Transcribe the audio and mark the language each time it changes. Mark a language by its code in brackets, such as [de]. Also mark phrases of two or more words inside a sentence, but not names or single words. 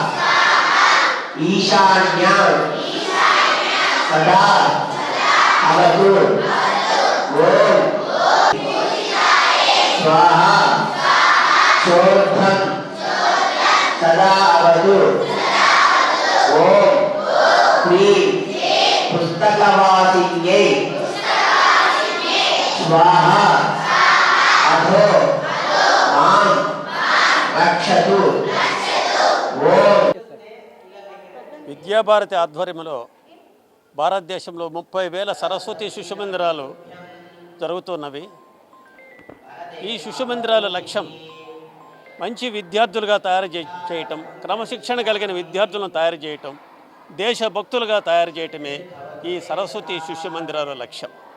[sa] ईशान्यां सदा अवतु ओम स्वाहा चोर्धं सदा अवतु ओम ह्रीं पुस्तकवासिन्यै स्वाहा अधो मां रक्षतु ओम [te] విద్యాభారతి ఆధ్వర్యంలో భారతదేశంలో 30,000 సరస్వతి శిశు మందిరాలు జరుగుతున్నవి. ఈ శిశు మందిరాల లక్ష్యం మంచి విద్యార్థులుగా తయారు చేయటం, క్రమశిక్షణ కలిగిన విద్యార్థులను తయారు చేయటం, దేశభక్తులుగా తయారు చేయటమే ఈ సరస్వతి శిశు మందిరాల లక్ష్యం.